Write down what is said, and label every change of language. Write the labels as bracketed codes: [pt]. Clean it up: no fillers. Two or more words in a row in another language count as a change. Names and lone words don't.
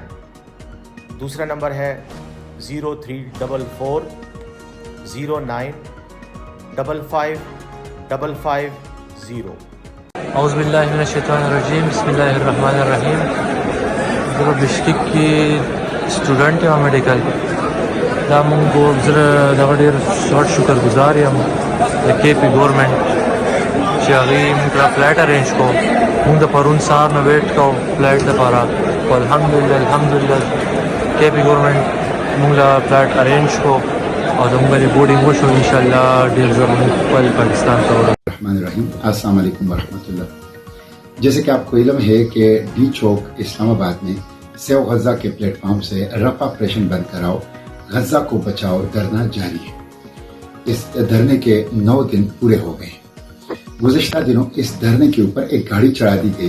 [ur] دوسرا نمبر ہے 0344 09 55 550. [ar] اعوذ باللہ من الشیطان الرجیم، بسم اللہ الرحمن الرحیم. [ur] جو بشکیک کی اسٹوڈنٹ ہیں میڈیکل [ps] دا مونږ زره دغه ډېر زیات شکر گزار یم د KP ګورنمنټ چې هغوی موږ ته [en] flight arrange [ps] کو. موږ د پرون سهار نه ویټ کوو فلایټ دپاره، خو الحمدلله KP ګورنمنټ موږ له [en] flight arrange [ps] کو او زموږ د بورډینګ وشو. انشاءالله ډېر ژر موږ خپل پاکستان ته ورسو. [ar] الرحمن الرحیم. السلام علیکم ورحمۃ اللہ. [ur] جیسے کہ آپ کو علم ہے کہ ڈی چوک اسلام آباد میں سیو غزہ کے پلیٹ فارم سے رفع آپریشن بند کراؤ، غزہ کو بچاؤ دھرنا جاری ہے. اس دھرنے کے 9 دن پورے ہو گئے. گزشتہ دنوں اس دھرنے کے اوپر ایک گاڑی چڑھا دی گئی.